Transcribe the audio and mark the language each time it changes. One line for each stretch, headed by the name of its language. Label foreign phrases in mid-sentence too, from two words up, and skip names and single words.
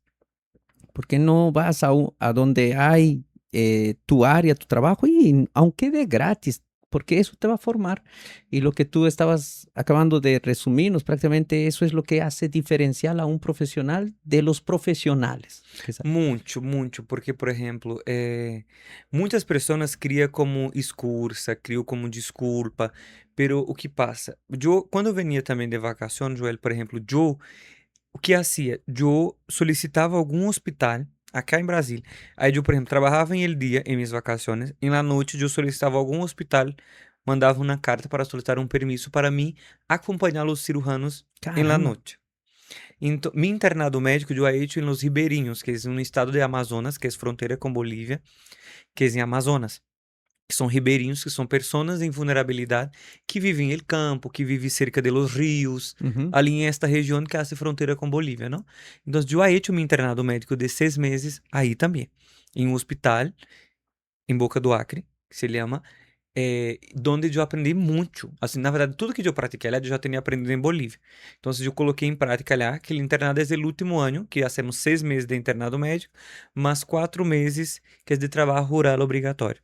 Spanish: ¿Por qué no vas a donde hay tu área, tu trabajo? Y aunque de gratis, porque eso te va a formar. Y lo que tú estabas acabando de resumirnos, prácticamente eso es lo que hace diferencial a un profesional de los profesionales.
Portuguese: Muito, muito, porque, por exemplo, muitas pessoas criam como excusa, criam como desculpa, pero o que passa? Eu, quando eu venia também de vacação, Joel, por exemplo, eu, o que hacía? Eu solicitava algum hospital acá em Brasília. Aí eu, por exemplo, trabalhava em el dia, em minhas vacações, e na noite eu solicitava algum hospital, mandava uma carta para solicitar um permisso para mim acompanhar os cirujanos em la
Spanish: Caramba.
Portuguese: noite.
Spanish: Mi internado médico yo he hecho en Los Ribeirinhos, que es un estado de Amazonas, que es frontera con Bolivia, que es en Amazonas.
Portuguese: Que são ribeirinhos, que são pessoas em vulnerabilidade, que vivem em campo, que vivem cerca de
Spanish: los rios, Ujú.
Portuguese: ali em esta região que hace fronteira com Bolívia, não? Então, eu
Spanish: he hecho mi
Portuguese: internado médico de 6 meses aí também, em um hospital em Boca do Acre, que se chama, donde eu aprendi muito. Assim, na verdade, tudo que eu pratiquei lá, eu já tinha aprendido em Bolívia. Então, eu coloquei em prática lá que o internado é o último ano, que hacemos 6 meses de internado médico, mais 4 meses que é de trabalho rural obrigatório.